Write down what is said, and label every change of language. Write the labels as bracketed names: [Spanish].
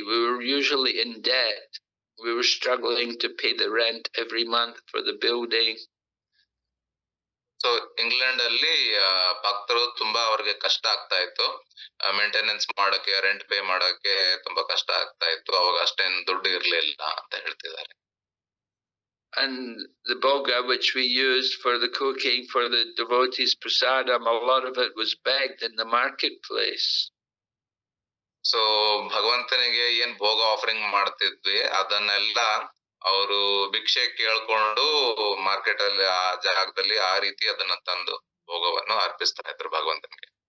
[English] We were usually in debt. We were struggling to pay the rent every month for the building. [Kannada] So England ಅಲ್ಲಿ ಭಕ್ತರು ತುಂಬಾ ಅವ್ರಿಗೆ ಕಷ್ಟ ಆಗ್ತಾ ಇತ್ತು. ಮೇಂಟೆನೆನ್ಸ್ ಮಾಡಕ್ಕೆ, ರೆಂಟ್ ಪೇ ಮಾಡಕ್ಕೆ ತುಂಬಾ ಕಷ್ಟ ಆಗ್ತಾ ಇತ್ತು. ಅವಾಗ ಅಷ್ಟೇನ್ ದುಡ್ಡು ಇರ್ಲಿಲ್ಲ ಅಂತ ಹೇಳ್ತಿದ್ದಾರೆ. [English] And the boga which we used for the cooking for the devotees prasadam, a lot of it was begged in the marketplace. [Kannada] So ಭಗವಂತನಿಗೆ ಏನ್ ಭೋಗ ಆಫರಿಂಗ್ ಮಾಡ್ತಿದ್ವಿ ಅದನ್ನೆಲ್ಲ ಅವರು ಭಿಕ್ಷೆ ಕೇಳ್ಕೊಂಡು ಮಾರ್ಕೆಟ್ ಅಲ್ಲಿ ಆ ಜಾಗದಲ್ಲಿ ಆ ರೀತಿ ಅದನ್ನ ತಂದು ಭೋಗವನ್ನು ಅರ್ಪಿಸ್ತಾ ಇದ್ರು ಭಗವಂತನಿಗೆ.